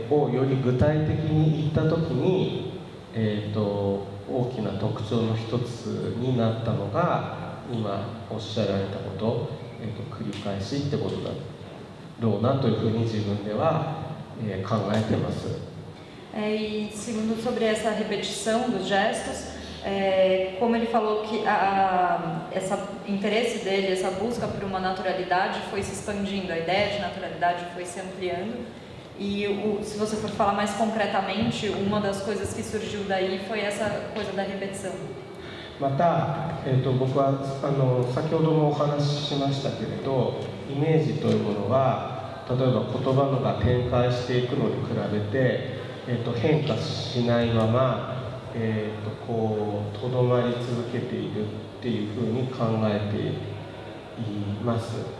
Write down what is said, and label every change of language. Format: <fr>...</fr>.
<ja>より具体的に言った時に、大きな特徴の一つになったのが今おっしゃられたこと、繰り返しってことだろうなというふうに自分では、考えています。</ja> <pt>E segundo sobre essa repetição dos gestos, como ele falou que esse interesse dele, essa busca por uma naturalidade foi se expandindo, a ideia de naturalidade foi se ampliando. E se você for falar mais concretamente, uma das coisas que surgiu daí foi essa coisa da repetição.</pt> <ja>また、僕は先ほどもお話ししましたけれど、イメージというものは例えば言葉のが展開していくのに比べて、変化しないまま、こうとどまり続けているっていうふうに考えています。</ja>